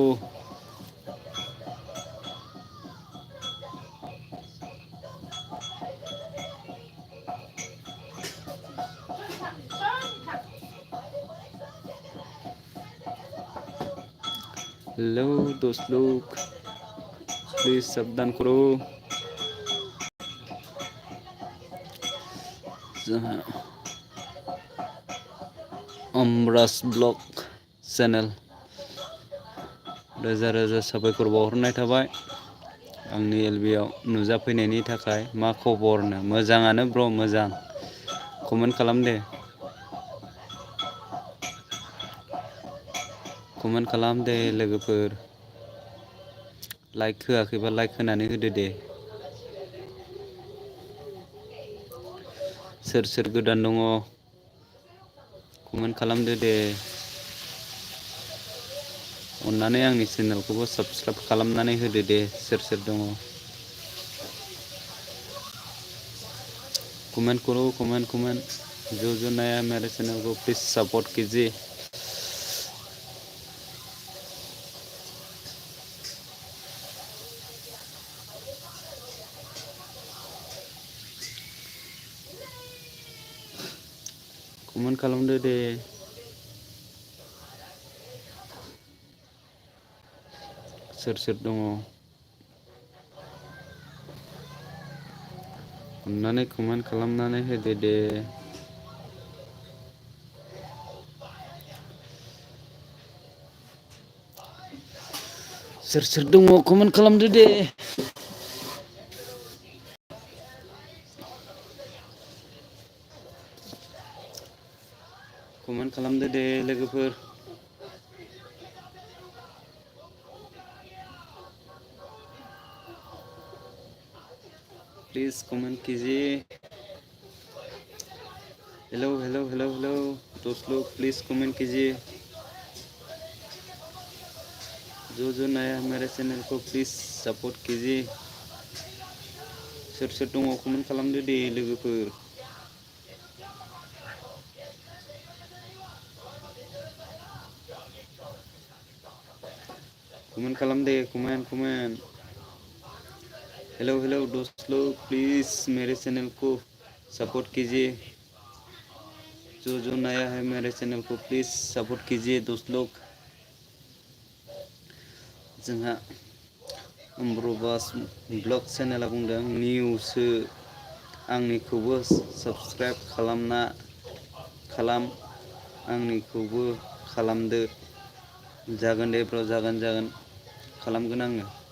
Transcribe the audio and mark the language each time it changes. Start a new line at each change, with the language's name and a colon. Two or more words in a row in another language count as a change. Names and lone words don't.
Hindi: हेलो दोस्त लोग, प्लीज़ सावधान करो।
Bodo: अमराज
English: blog channel
Bodo: रोजा रोजा साबायखर बावहरनाय थाबाय आंनि एलबिआव नुजाफैनायनि थाखाय। मा खबरनो? मोजाङानो ब्र, मोजां। कमेन्ट खालाम दे, कमेन्ट खालाम दे लोगोफोर। लाइक होआखैबा लाइक होनानै होदो दे। सोर सोर गोदान दङ कमेन्ट खालामदो दे। अन्नानै आंनि चेनेलखौबो साबस्क्राइब खालामनानै होदो दे सोर सोर दङ।
Hindi: कमेंट करो, कमेंट कमेंट। जो नया है मेरे चैनल को प्लीज़ सपोर्ट कीजिए।
Bodo: कमेंट खालामदो दे। सोर सोर दङ अन्नानै कमेन्ट खालामनानै होदो दे। सोर सोर दङ कमेन्ट खालामदो दे। कमेन्ट खालामदो दे लोगोफोर।
Hindi: प्लीज़ कमेंट कीजिए। हेलो हेलो हेलो हेलो दोस्त लोग, प्लीज़ कमेंट कीजिए। जो नया है मेरे चैनल को प्लीज़ सपोर्ट कीजिए।
Bodo: सोर दङ कमेन्ट खालामदो दे लोगोफोर। कमेंट खालाम दे कमेंट।
Hindi: हेलो दोस्त लोग, प्लीज़ मेरे चैनल को सपोर्ट कीजिए। जो नया है मेरे चैनल को प्लीज़ सपोर्ट कीजिए दोस्त लोग।
Bodo: जोंहा अम्ब्रबास
English: blog channel
Bodo: बुंदों निउसो, आंनिखौबो सब्सक्राइब खालाम, आंनिखौबो खालामदो। जागोन दे ब्र, जागोन खालामगोन आङो।